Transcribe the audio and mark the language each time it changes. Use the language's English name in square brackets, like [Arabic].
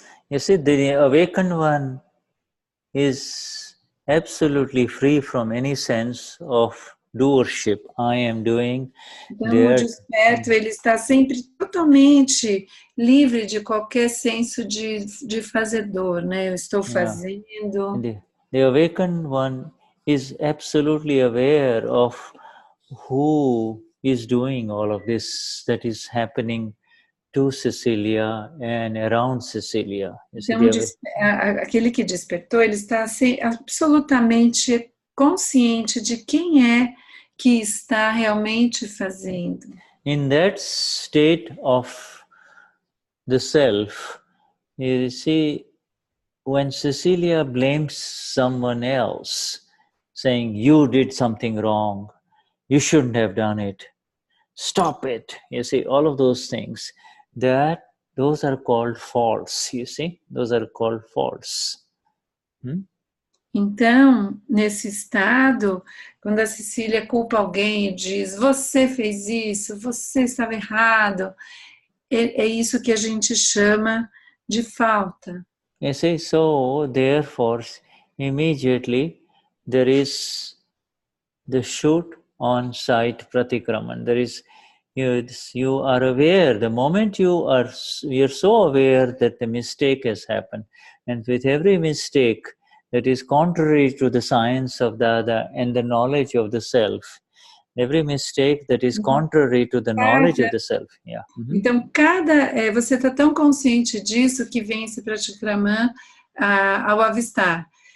[English] You see, the awakened one is absolutely free from any sense of doership. I am doing. [Portuguese] Então, o desperto, ele está sempre totalmente livre de qualquer senso de fazedor, né? Eu estou fazendo. [English] The awakened one is absolutely aware of who is doing all of this that is happening to Cecilia and around Cecilia. [Portuguese] Então, aquele que despertou, ele está absolutamente consciente de quem é que está realmente fazendo. [English] In that state of the self, you see, when Cecilia blames someone else, saying, you did something wrong, you shouldn't have done it, stop it, you see, all of those things, those are called faults, you see, those are called faults. [Portuguese] Então, nesse estado, quando a Cecília culpa alguém e diz, você fez isso, você estava errado, é isso que a gente chama de falta. [English] You see, so therefore, immediately there is the shoot-on-sight-pratikramans. There is, you are aware, the moment you're so aware that the mistake has happened, and with every mistake that is contrary to the science of Dada and the knowledge of the self, every mistake that is contrary to the knowledge of the self. Yeah. [Portuguese] Então, você está tão consciente disso que vem esse pratikraman ao avistar.